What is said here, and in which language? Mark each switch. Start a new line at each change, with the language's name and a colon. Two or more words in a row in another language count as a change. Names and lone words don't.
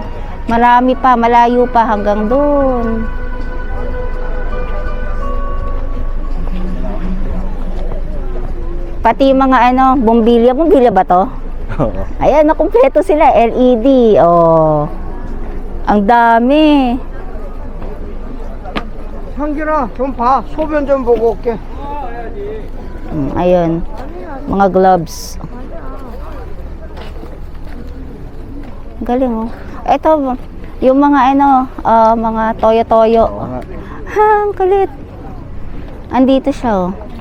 Filipino: Marami pa, malayo pa hanggang doon. Pati mga bombilya. Bombilya ba to? Oo. Ayan, nakumpleto sila. LED. Oh. Ang dami.
Korean: 상길아 좀 봐. 소변 좀 보고 올게.
Filipino: Ayun. Mga gloves. Galing, oh. Ito, yung mga mga toyo-toyo. Oo nga. Ha, ang kulit. Andito siya, oh.